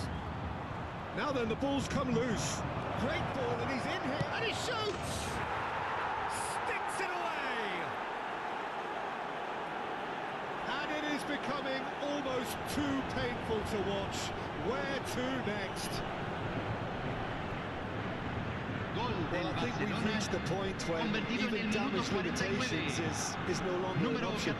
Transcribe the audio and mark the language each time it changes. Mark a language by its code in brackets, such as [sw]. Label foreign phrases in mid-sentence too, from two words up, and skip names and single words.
[en] Now then, the ball's come loose. Great ball, and he's in here, and he shoots! Sticks it away! And it is becoming almost too painful to watch. Where to next? [es] Gol del [en] Well, I think we've [es] Barcelona, [en] reached the point when [es] convertido en el [en] even [es] minuto [en] damage [es] 49. [en] limitations is no longer an [es] Número [en] option.